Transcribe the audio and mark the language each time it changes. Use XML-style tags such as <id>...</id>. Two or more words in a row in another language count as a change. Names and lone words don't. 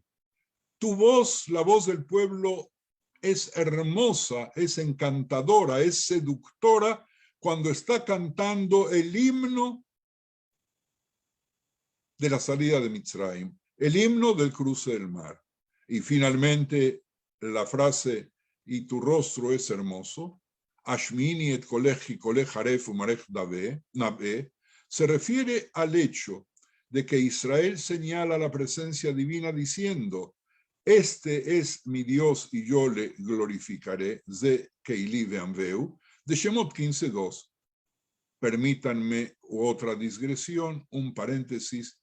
<es>Tu voz, la voz del pueblo, es hermosa, es encantadora, es seductora cuando está cantando el himno de la salida de Mitzrayim, el himno del cruce del mar. Y finalmente la frase, y tu rostro es hermoso,</es> <he>השמיעיני את קולך קולך ערב ומראך נאוה,</he> <es>se refiere al hecho de que Israel señala la presencia divina diciendo, este es mi Dios y yo le glorificaré,</es> <he>זה אלי ואנוהו,</he> <es>de Shemot 15:2. Permítanme otra digresión, un paréntesis.</es>